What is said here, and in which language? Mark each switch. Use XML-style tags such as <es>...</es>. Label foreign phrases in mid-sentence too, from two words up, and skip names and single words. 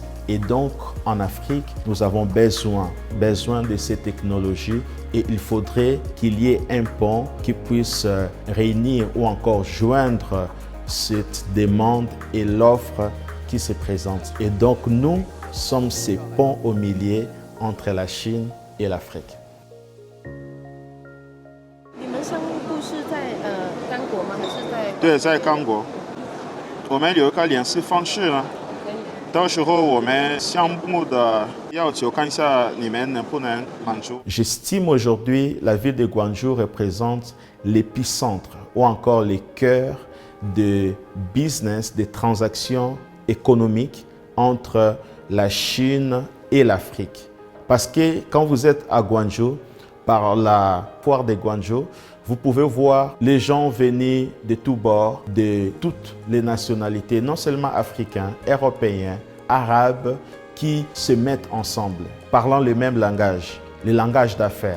<fr>Et donc, en Afrique, nous avons besoin de ces technologies et il faudrait qu'il y ait un pont qui puisse réunir ou encore joindre cette demande et l'offre qui se présente. Et donc, nous sommes ces ponts au milieu entre la Chine et l'Afrique.</fr> <zh>你们商务部是在刚果吗？还是在？对，在刚果。我们有一个联系方式呢，到时候我们项目的要求看一下你们能不能满足。</zh> <fr>J'estime aujourd'hui la ville de Guangzhou représente l'épicentre ou encore le cœur de business, des transactions économiques entre la Chine et l'Afrique. Parce que quand vous êtes à Guangzhou, par la foire de Guangzhou, vous pouvez voir les gens venir de tous bords, de toutes les nationalités, non seulement africains, européens, arabes, qui se mettent ensemble, parlant le même langage, le langage d'affaires.</fr>